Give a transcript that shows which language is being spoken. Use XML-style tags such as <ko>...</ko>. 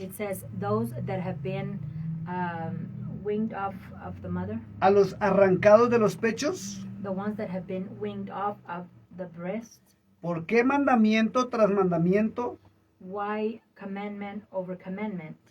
<en>It says those that have been winged off of the mother,</en> <es>a los arrancados de los pechos.</es> <en>the ones that have been winged off of the breast.</en> <es>¿Por qué mandamiento tras mandamiento,</es> <en>Why commandment over commandment?</en>